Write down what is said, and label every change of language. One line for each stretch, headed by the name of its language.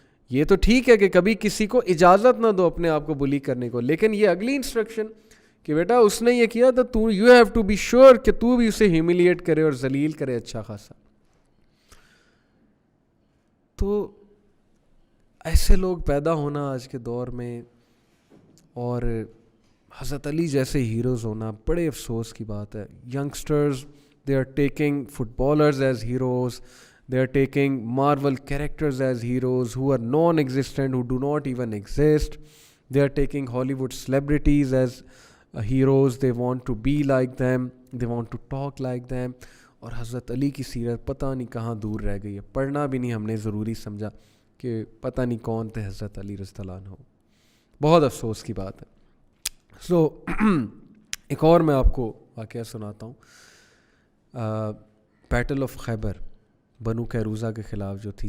Urdu: یہ تو ٹھیک ہے کہ کبھی کسی کو اجازت نہ دو اپنے آپ کو بلی کرنے کو, لیکن یہ اگلی انسٹرکشن کہ بیٹا اس نے یہ کیا تو
English: you have to be sure
Urdu: کہ تو بھی اسے ہیوملیٹ کرے اور ذلیل کرے اچھا خاصا. تو ایسے لوگ پیدا ہونا آج کے دور میں اور حضرت علی جیسے ہیروز ہونا بڑے افسوس کی بات ہے.
English: Youngsters they are taking fit bowlers as heroes, they are taking Marvel characters as heroes who are non-existent, who do not even exist. They are taking Hollywood celebrities as heroes. They want to be like them. They want to talk like them.
Urdu: اور حضرت علی کی سیرت پتہ نہیں کہاں دور رہ گئی ہے. پڑھنا بھی نہیں ہم نے ضروری سمجھا کہ پتہ نہیں کون تھے حضرت علی رضی اللہ عنہ. بہت افسوس کی بات ہے. سو ایک اور میں آپ کو واقعہ سناتا ہوں. بیٹل آف خیبر بنو قیروزہ کے خلاف جو تھی.